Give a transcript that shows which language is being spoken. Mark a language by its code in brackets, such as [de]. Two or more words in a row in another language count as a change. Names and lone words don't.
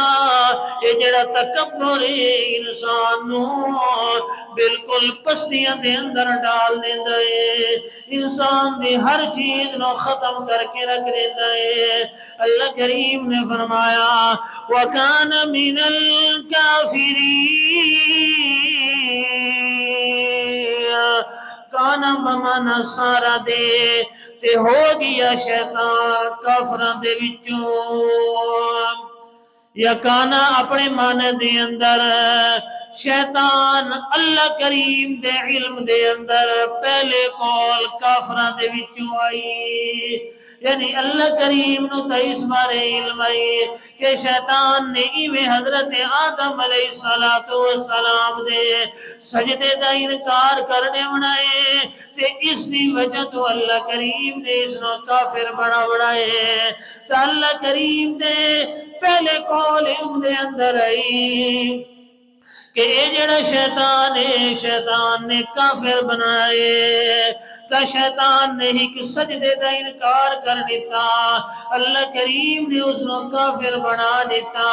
[pa] اے جڑا تکبر انسان نو بالکل پستیاں دے اندر ڈال دیندا ہے، انسان دی ہر چیز نو ختم کر کے رکھ دیندا ہے۔ اللہ کریم نے فرمایا [ar] وَكَانَ مِنَ الْكَافِرِينَ، کانا بمانا [pa] سارا دے تے ہو گیا شیطان کافران دے وچوں، یا کانا اپنے معنی دے اندر شیطان اللہ کریم دے علم دے اندر پہلے قول کافران دے وچوں آئی، یعنی اللہ کریم نو تا اس بارے علم آئی کہ شیطان نے ایویں حضرت آدم علیہ السلام دے سجدے دا انکار کرنے بنائے، تے اس دی وجہ تو اللہ کریم نے اس نو کافر بنا بنائے، تا اللہ کریم دے پہلے قول علم دے اندر آئی کہ اے جڑا شیطان ہے، شیطان نے کافر بنائے، تا شیطان نے ہی کہ سجدے دا انکار کر دیتا، اللہ کریم نے اس نو کافر بنا دیتا۔